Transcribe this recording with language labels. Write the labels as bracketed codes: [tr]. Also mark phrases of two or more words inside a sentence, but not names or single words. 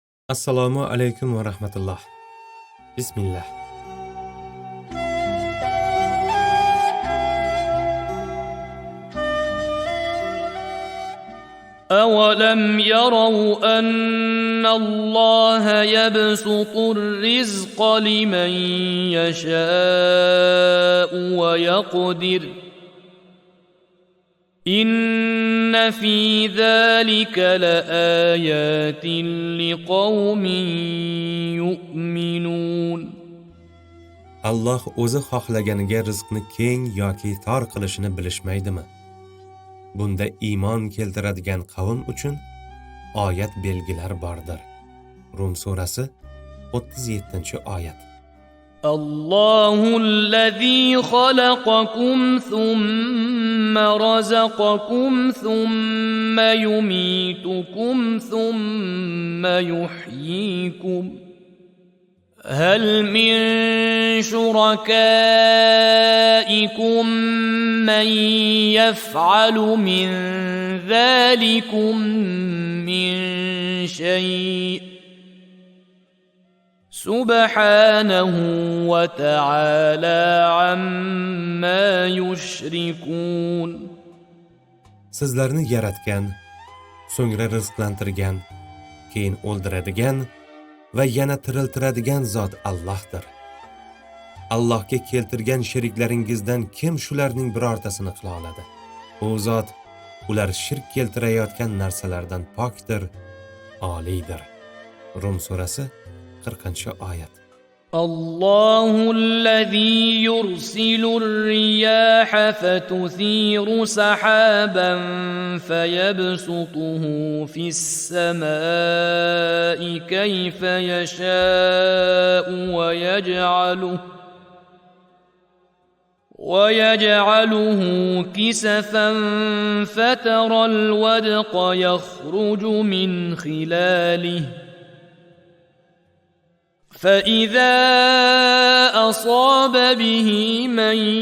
[ar] السلام عليكم ورحمة الله. Bismillah. أَوَلَمْ يَرَوْا أَنَّ اللَّهَ يَبْسُطُ الرِّزْقَ لِمَن يَشَاءُ وَيَقْدِرُ إِنَّ فِي ذَلِكَ لَآيَاتٍ لِقَوْمٍ يُؤْمِنُونَ. [uz] Alloh o'zi xohlaganiga rizqni keng yoki tor qilishini bilishmaydimi? Bunda iymon keltiradigan qavm uchun oyat belgilar bordir. Rum surasi 37-oyat. [ar] الله الذي خلقكم ثم رزقكم ثم يميتكم ثم يحييكم هل من شركائكم من يفعل من ذلكم من شيء سبحانه وتعالى عما يشركون. [uz] Sizlarni yaratgan, so'ngra rizqlantirgan, keyin o'ldiradigan va yana tiriltiradigan zot Allohdir. Allohga keltirgan sheriklaringizdan kim shularning birortasini qila oladi? U zot ular shirk keltirayotgan narsalardan pokdir, oliydir. Rum surasi 40-oyat. [ar] الله الذي يرسل الرياح فتثير سحابا فيبسطه في السماء كيف يشاء ويجعله كسفا فترى الودق يخرج من خلاله فإذا أصاب به من